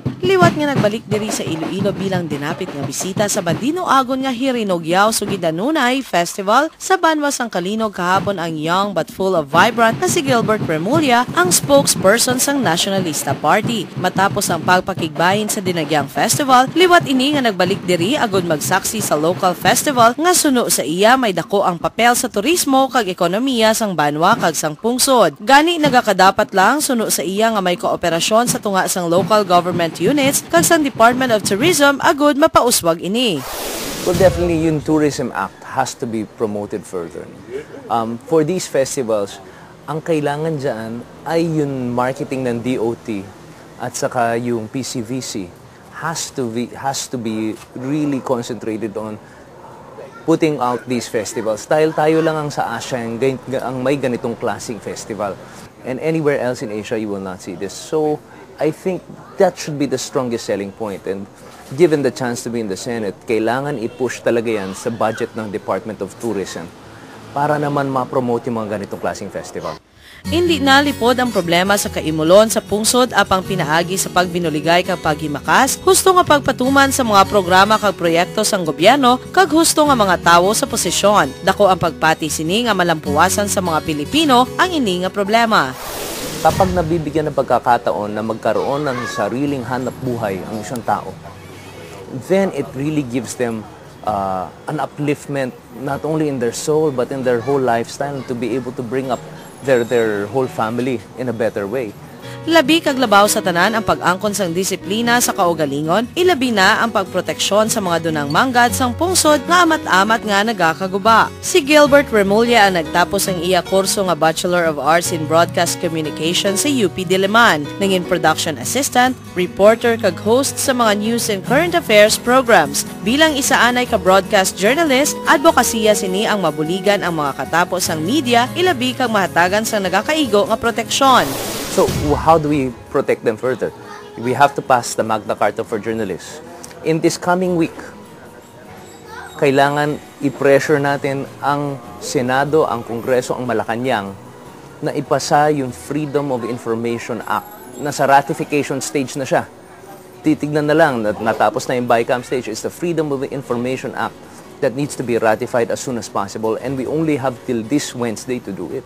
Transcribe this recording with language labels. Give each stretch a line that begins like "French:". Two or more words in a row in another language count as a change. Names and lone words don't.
Hiligaynon: Liwat nga nagbalik diri sa Iloilo bilang dinapit nga bisita sa Bandino Agon nga Hirinogyaw Sugidanunay Festival sa Banwa Sangkalinog kahapon ang
English: young but full of vibrant
Hiligaynon: na si Gilbert Remulla, ang spokesperson sang Nationalista Party. Matapos ang pagpakigbayin sa dinagyang festival, liwat ini nga nagbalik diri agud magsaksi sa local festival nga suno sa iya may dako ang papel sa turismo kag ekonomiya sang Banwa kag sang pungsod. Gani nagakadapat lang suno sa iya nga may kooperasyon sa tunga sang
English: local government units
Hiligaynon: kag sang
English: Department of Tourism
Hiligaynon: agud mapauswag ini.
English: Well, definitely yung Tourism Act has to be promoted further. For these festivals,
Filipino: ang kailangan dyan ay yung marketing ng DOT at saka yung PCVC
English: has to be really concentrated on putting out these festivals.
Filipino: Dahil tayo lang ang sa Asia ang may ganitong klaseng festival.
English: And anywhere else in Asia, you will not see this. So, I think that should be the strongest selling point. And given the chance to be in the Senate,
Filipino: kailangan i-push talaga yan sa budget ng
English: Department of Tourism
Filipino: para naman ma-promote yung mga ganitong klaseng festival.
Hiligaynon: Hindi nalipod ang problema sa kaimulon sa pungsod apang pinaagi sa pagbinuligay kag paghimakas, husto nga pagpatuman sa mga programa kag proyekto sang gobyerno kag husto nga mga tawo sa posisyon. Dako ang pagpati sini nga malampuasan sa mga Pilipino ang ini nga problema.
Filipino: Kapag nabibigyan ng pagkakataon na magkaroon ng sariling hanap buhay ang isang tao,
English: then it really gives them an upliftment not only in their soul but in their whole lifestyle to be able to bring up their whole family in a better way.
Hiligaynon: Labi kag labaw sa tanan ang pag-angkon sang disiplina sa kaugalingon, ilabi na ang pagproteksyon sa mga dunang manggad sang pungsod nga amat-amat nga nagakaguba. Si Gilbert Remulla ang nagtapos ang iya kurso nga Bachelor of Arts in Broadcast Communication sa UP Diliman, nangin
English: production assistant,
Hiligaynon: reporter kag host sa mga
English: news and current affairs programs.
Hiligaynon: Bilang isa anay ka
English: broadcast journalist,
Hiligaynon: advokasya sini ang mabuligan ang mga katapos sang media, ilabi kag mahatagan sang nagakaigo nga proteksyon.
English: So, how do we protect them further? We have to pass the Magna Carta for journalists. In this coming week,
Filipino: kailangan i-pressure natin ang Senado, ang Kongreso, ang Malacanang na ipasa yung Freedom of Information Act na sa ratification stage na siya. Titignan na lang, natapos na yung BICAM stage,
English: is the Freedom of Information Act that needs to be ratified as soon as possible, and we only have till this Wednesday to do it.